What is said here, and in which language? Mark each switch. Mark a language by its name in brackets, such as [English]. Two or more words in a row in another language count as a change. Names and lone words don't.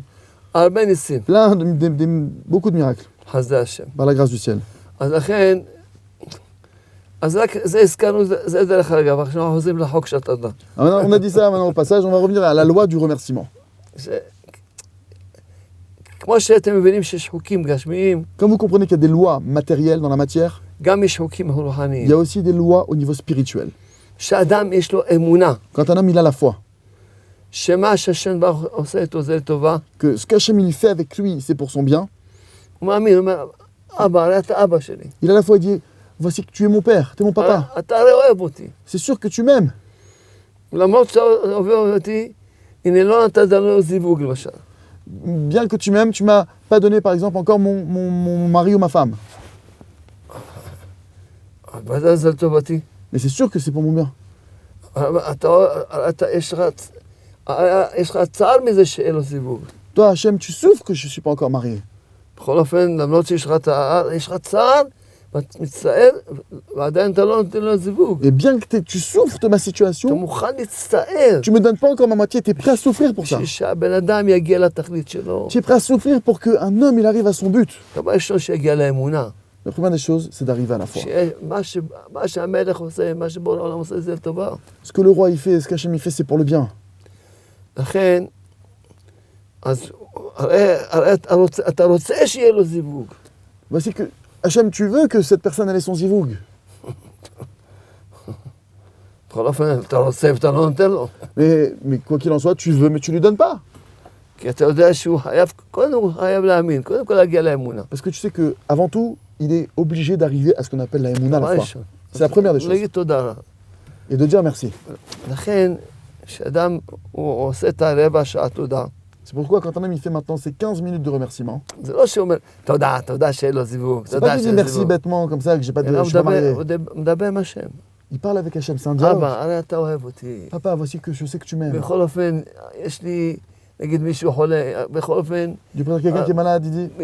[Hebrew] הרבה ניסים. [French] Plein beaucoup de miracles, [Hebrew] חסדי השם. [French] par la grâce du ciel. [Hebrew] אז לכן, אז רק זה הזכרנו, זה דרך אגב, עכשיו אנחנו חוזרים לחוק שאתה יודע. [French] Alors, on a dit ça maintenant au passage, on va revenir à la loi du remerciement. [Hebrew] כמו שאתם מבינים שיש חוקים גשמיים, [French] Comme vous comprenez qu'il y a des lois matérielles dans la matière, [Hebrew] גם יש חוקים [French] il y [Hebrew] רוחניים. [French] a aussi des lois au niveau spirituel. [Hebrew] שאדם יש לו אמונה, [French] Quand un homme il a la foi, [Hebrew] שמה שהשם ברוך עושה איתו זה לטובה, [French] que ce qu'Hachem il fait avec lui, c'est pour son bien, [Hebrew] הוא מאמין, הוא אומר, אבא, הרי אתה אבא שלי. [French] il a la foi, il dit, voici que tu es mon père, tu es mon papa. [Hebrew] אתה הרי אוהב אותי. [French] C'est sûr que tu m'aimes. [Hebrew] למרות שאתה אוהב אותי, הנה לא נתת לנו זיווג למשל. [French] Bien que tu m'aimes, tu m'as pas donné par exemple encore mon mari ou ma femme. [Hebrew] ודאי זה לטובתי. [French] Mais c'est sûr que c'est pour mon bien. [Hebrew] יש לך צער מזה שאין לו זיווג. [French] Toi, Hachem, tu souffres que je ne suis pas encore marié. [Hebrew] בכל אופן, למרות שיש לך צער, מצטער, ועדיין אתה לא נותן לו זיווג. [French] Et bien que tu souffres de ma [Hebrew] אתה [French] situation, [Hebrew] מוכן להצטער. [French] tu me donnes pas encore ma moitié, tu es prêt à souffrir pour ça. [Hebrew] בשביל שהבן אדם יגיע לתכלית שלו. [French] Tu es prêt à souffrir pour qu'un homme il arrive à son but. [Hebrew] דבר ראשון שיגיע לאמונה. [French] La première des choses, c'est d'arriver à la foi. [Hebrew] מה שהמלך עושה, מה שבורא העולם עושה, זה לטובה. [French] Ce que le roi il fait, ce qu'Hachem il fait, c'est pour le bien. [Hebrew] לכן, אז הרי אתה רוצה שיהיה לו זיווג. [French] Voici que Hachem, tu veux que cette personne elle ait son zivug. [Hebrew] בכל אופן, אתה רוצה ואתה לא נותן לו. [French] Mais quoi qu'il en soit, tu veux, mais tu lui donnes pas. [Hebrew] כי אתה יודע שהוא חייב, קודם הוא חייב להאמין, קודם כל להגיע לאמונה. [French] Parce que tu sais que avant tout, il est obligé d'arriver à ce qu'on appelle la émouna, la foi. C'est la première des choses. [Hebrew] להגיד תודה. [French] Et de dire merci. [Hebrew] לכן, כשאדם הוא עושה את הרבע שעה תודה, [French] C'est pourquoi quand un homme il fait maintenant ces 15 minutes de remerciement, [Hebrew] זה לא שהוא אומר, תודה שאין לו זיווג, [French] c'est pas [Hebrew] תודה [French] qu'il dit [Hebrew] שאין [French] merci [Hebrew] זיווג. [French] bêtement comme ça que j'ai pas de, [Hebrew] אלא [French] je suis pas marié. [Hebrew] הוא מדבר עם השם. [French] Il parle avec Hachem, c'est un dialogue. [Hebrew] אבא, הרי אתה אוהב אותי. [French] Papa, voici que je sais que tu m'aimes. [Hebrew] בכל אופן, יש לי, נגיד מישהו חולה, בכל אופן, [French] Du prêtre quelqu'un qui est malade, il dit